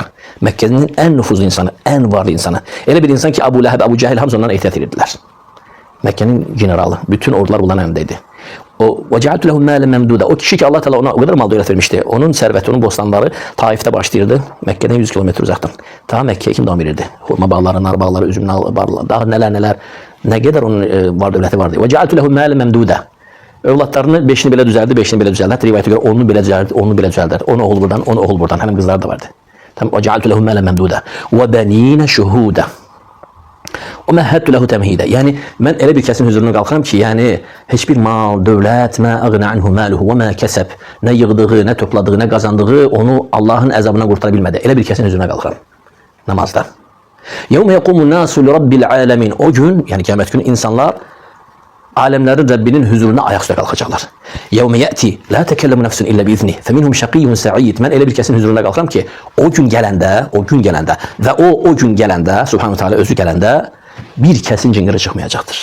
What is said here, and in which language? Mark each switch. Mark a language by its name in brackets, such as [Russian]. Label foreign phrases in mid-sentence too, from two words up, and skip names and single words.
[Azerbaijani] Məkkənin ən nüfuzlu insanı, ən varlı insanı. Elə bir insan ki, Abu Ləhəb, Abu Cəhil hamısı ondan ehtiyat edirdilər. Məkkənin generalı. Bütün ordular bunların əlindəydi. [Arabic] وجعلت له مالا ممدودا. [Azerbaijani] O kişi ki, Allah Teala ona [Turkish] o kadar [Azerbaijani] mal dövlət vermişdi. Onun sərvəti, onun bostanları Taif'te başlayırdı. [Turkish] Məkke'den 100 kilometre uzaktan. Ta Məkke'ye kim devam verirdi? Hurma bağları, nar bağları, üzüm bağları, daha neler. Ne kadar onun var dövləti vardı. [Arabic] وجعلت له مالا ممدودا. [Azerbaijani] Evlatlarını 5'ini belə düzəldi, 5'ini belə düzəldi. [Turkish] Hatta rivayete göre [Azerbaijani] 10'unu belə düzəldi, 10'unu belə düzəldi. Onu oğul buradan, onu oğul buradan. [Turkish] Hem kızlar da vardı. Tamam. [Arabic] وجعلت له مالا ممدودا. وبنين شهودا ومهدت له تمهيدا. [Azerbaijani] Yəni mən elə bir kəsin huzuruna qalxıram ki, yəni heç bir mal, dövlət, [Arabic] ما أغنى عنه ماله وما كسب, [Azerbaijani] nə yığdığı, nə topladığı, nə qazandığı onu Allahın əzabından qurtara bilmədi. Elə bir kəsin huzuruna qalxıram namazda. [Arabic] يوم يقوم الناس لرب العالمين. [Azerbaijani] O gün, yəni qiyamət günü insanlar alemlerin Rabbinin huzuruna ayaküstə qalxacaqlar. [Arabic] يوم يأت لا تكلم نفس إلا بإذنه فمنهم شقي وسعيد. [Azerbaijani] Mən elə bir kəsin huzuruna qalxıram ki, o gün gələndə və o gün gələndə, Subhanahu Teala özü gələndə bir kəsin cingiri çıxmayacaqdır.